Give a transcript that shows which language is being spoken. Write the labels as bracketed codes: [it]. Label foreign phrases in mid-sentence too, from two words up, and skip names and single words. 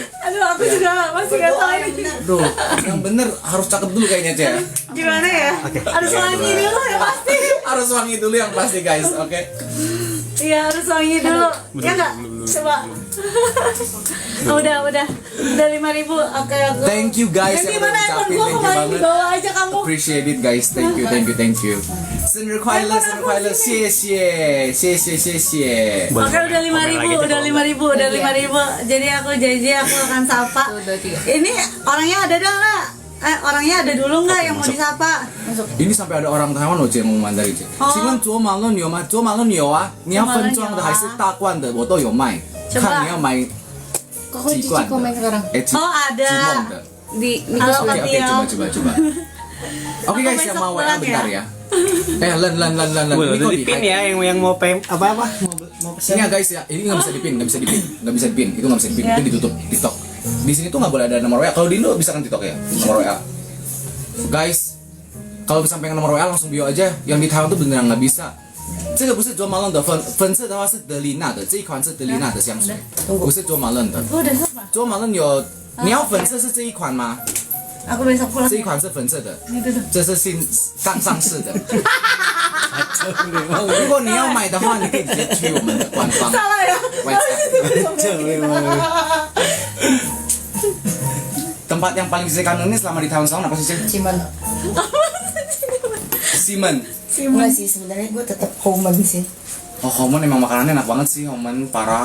[id] Aduh, aku juga masih nggak tahu ini. Duh, yang bener harus cakep dulu kayaknya, Ce. Gimana ya? Harus wangi dulu ya pasti. Harus wangi dulu yang pasti, guys. Oke. Iya harus wangi dulu. Ya nggak? Coba. Udah 5.000. Oke aku. [en] Thank you guys [id] Nanti yang udah mana handphone ngucapin, gua [en] thank you [id] kemarin banget. dibawa aja kamu. [en] Appreciate it, guys. Thank you. [zh] 生日快乐，谢谢。 [id] Oke udah 5.000. Jadi aku janji aku akan sapa. Ini orangnya ada dah nggak? Orangnya ada dulu nggak yang mau disapa? Masuk. Ini sampai ada orang Taiwan loh, Ce, ngomong Mandarin, Ce. Oh. [zh] 请问卓马论有吗？卓马论有啊，你要分装的还是大罐的？我都有卖。 [id] coba. [zh] 看你要买几罐的？ [id] Oh ada di Halo Oke, Katio. coba. Oke guys, yang besok mau WA pulang bentar ya? ya. Len. Udah Ini kok di pin ya yang mau apa mau Ini ya guys ya, ini nggak bisa dipin, itu nggak bisa dipin, Ya. itu ditutup TikTok. Di sini tuh nggak boleh ada nomor WA. Kalau di Indo bisa kan TikTok ya, nomor WA. Guys, kalau bisa pengen nomor WA langsung bio aja. Yang di Taiwan tuh beneran nggak bisa. [zh] 这个不是卓玛伦的粉色的话是德丽娜的，这一款是德丽娜的香水，不是卓玛伦的。 [id] Aku udah sapa. [zh] 卓玛伦有，你要粉色是这一款吗？ [id] Aku besok pulang. [zh] 这一款是粉色的， [id] Ini tuh. [zh] 这是新刚上市的。如果你要买的话，你可以直接去我们的官方 [id] Salah ya. website。Tempat yang paling Cici kangenin selama di tahun-tahun apa sih, Cici? Ciman. Simen. Enggak sih, sebenarnya gue tetap Homan sih. Oh, Homon emang makanannya enak banget sih, Homon parah.